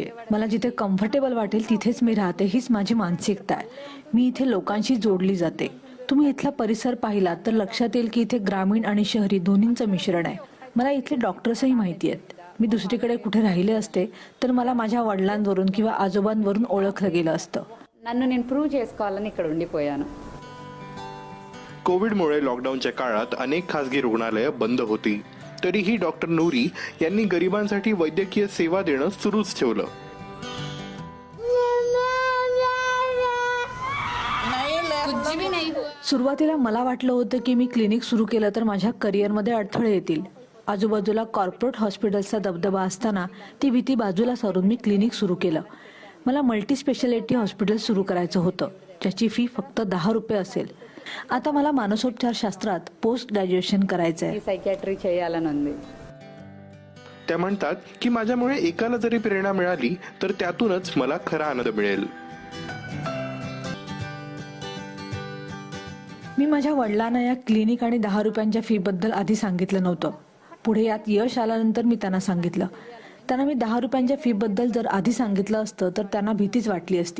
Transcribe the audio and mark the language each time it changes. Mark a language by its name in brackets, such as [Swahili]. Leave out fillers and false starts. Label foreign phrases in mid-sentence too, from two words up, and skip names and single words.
[Marathi] मला जिथे कम्फर्टेबल वाटेल तिथेच मी राहते, हीच माझी मानसिकता आहे. मी इथे लोकांशी जोडली जाते. तुम्ही इथला परिसर पाहिलात तर लक्षात येईल की इथे ग्रामीण आणि शहरी दोन्हींचं मिश्रण आहे. मला इथले डॉक्टर्सही माहिती आहेत. मी दुसरीकडे कुठे राहिले असते तर मला माझ्या वडिलांवरून किंवा आजोबांवरून ओळखलं गेलं असतं. [Telugu] నన్ను నేను ప్రూవ్ చేసుకోవాలని ఇక్కడ ఉండిపోయాను. [Marathi] कोविडमुळे लॉकडाऊनच्या काळात अनेक खासगी रुग्णालयं बंद होती. तरीही डॉक्टर नूरी यांनी गरिबांसाठी वैद्यकीय सेवा देणं सुरूच ठेवलं. सुरुवातीला मला वाटलं होतं की मी क्लिनिक सुरू केलं तर माझ्या करिअरमध्ये अडथळे येतील. आजूबाजूला कॉर्पोरेट हॉस्पिटलचा दबदबा असताना ती भीती बाजूला सारून मी क्लिनिक सुरू केलं. मला [English] multi speciality hospital [Marathi] सुरू करायचं होतं, ज्याची फी फक्त 10 रुपये असेल. आता मला मानसोपचारशास्त्रात [English] post graduation [Marathi] करायचं आहे. [Telugu] సైకియాట్రీ చేయాలని ఉంది. [Marathi] त्या म्हणतात की माझ्यामुळे एकाला जरी प्रेरणा मिळाली तर त्यातूनच मला खरा आनंद मिळेल. मी माझ्या वडिलांना या क्लिनिक आणि 10 रुपयांच्या फी बद्दल आधी सांगितलं नव्हतं. पुढे यात यश आल्यानंतर मी त्यांना सांगितलं. त्यांना मी 10 रुपयांच्या फी बद्दल जर आधी सांगितलं असतं तर त्यांना भीतीच वाटली असती.